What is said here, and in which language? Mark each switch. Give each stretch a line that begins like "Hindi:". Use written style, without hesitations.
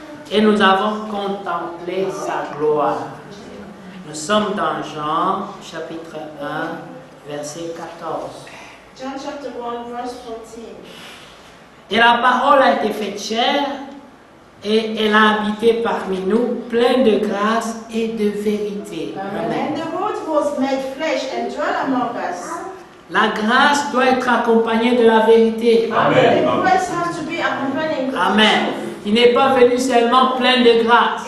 French: Et nous avons contemplé sa gloire. Nous sommes dans Jean, chapitre 1, verset 14.
English: John chapter 1, verse 14.
French: Et la parole a été faite chair Et elle a habité parmi nous, pleine de grâce et de vérité. Amen.
English: And the Word was made flesh and dwelt among us.
French: La grâce doit être accompagnée de la vérité.
English: The grace has to be accompanying with Amen. the truth.
French: Il n'est pas venu seulement plein de grâce,